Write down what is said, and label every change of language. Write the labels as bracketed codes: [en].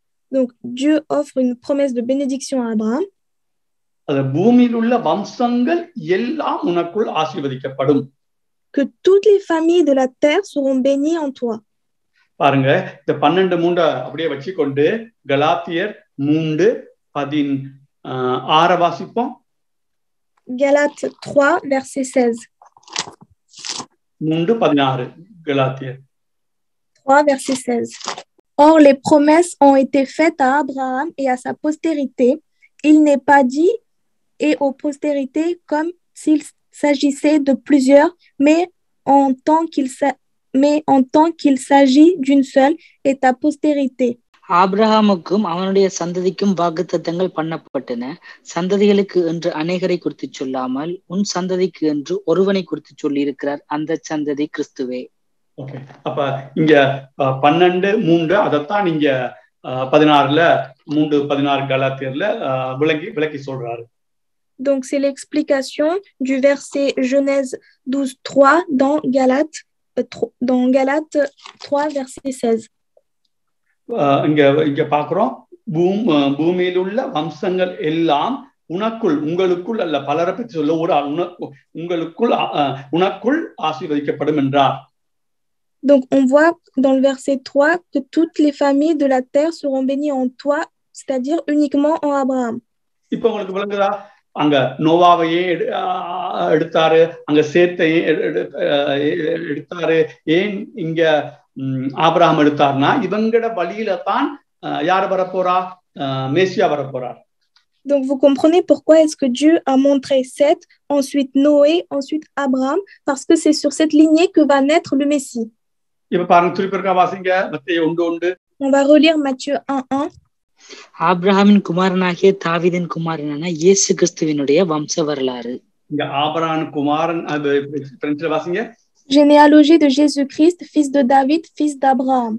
[fr] Donc Dieu offre une promesse de bénédiction à Abraham. Que toutes les familles de la terre seront bénies en toi. [ta] பாருங்க, இந்த 12:3 அப்படியே வச்சுக்கொண்டு கலாத்தியர் 3:16 வாசிப்போம். [fr] Galates 3 verset 16. 3:16 Galatiens 3 verset 16. Or les promesses ont été faites à Abraham et à sa postérité. Il n'est pas dit et aux postérités comme s'il s'agissait de plusieurs, mais en tant qu'il s'agit d'une seule et ta postérité. [ta] ஆபிரகாமுக்கும் அவனுடைய சந்ததிக்கும் வாக்குத்தத்தங்கள் பண்ணப்பட்டன. சந்ததிகளுக்கு என்று அநேகரை குறித்து சொல்லாமல் உன் சந்ததிக்கு என்று ஒருவனை குறித்து சொல்லி இருக்கிறார். அந்த சந்ததி கிறிஸ்துவே. ஓகே, அப்ப இங்க 12:3 அதத்தான் இங்க 16ல 3:16 கலாத்தியர்ல விளக்கி சொல்றாரு. [fr] Donc c'est l'explication du verset Genèse 12:3 dans Galates 3 verset 16. [ta] இங்க பாக்குறோம், பூமியில் உள்ள வம்சங்கள் எல்லாம் உனக்குள் உங்களுக்குள் அல்ல பலரை பற்றி சொல்ல ஒரு உங்களுக்குள் உனக்குள் ஆசீர்வதிக்கப்படும் என்றார். [fr] Donc, on voit dans le verset 3 que toutes les familles de la terre seront bénies en toi, c'est-à-dire uniquement en Abraham. [ta] இப்ப உங்களுக்கு விளங்குதா? அங்க நோவாவையே எடுத்தாரு, அங்க சேத்தையும் எடுத்தாரு. ஏன் இங்க ஆபிரகாம் எடுத்தார்னா இவங்கட வழியில தான் யார் வரப்போறா? மேசியா வரப்போறார். [fr] Donc, vous comprenez pourquoi est-ce que Dieu a montré Seth, ensuite Noé, ensuite Abraham, parce que c'est sur cette lignée que va naître le Messie. [ta] இப்ப பாருங்க, திருப்பிருக்கா வாசிங்க. மத்தேயு 1:1. [fr] On va relire Matthieu 1:1. [ta] ஆபிரகாமின் குமாரனாகிய தாவீதின் குமாரனான இயேசு கிறிஸ்துவினுடைய வம்ச வரலாறு. இங்க ஆபிரகாம் குமாரன், அது பிரெஞ்சுல வாசிங்க. [fr] Généalogie de Jésus-Christ, fils de David, fils d'Abraham.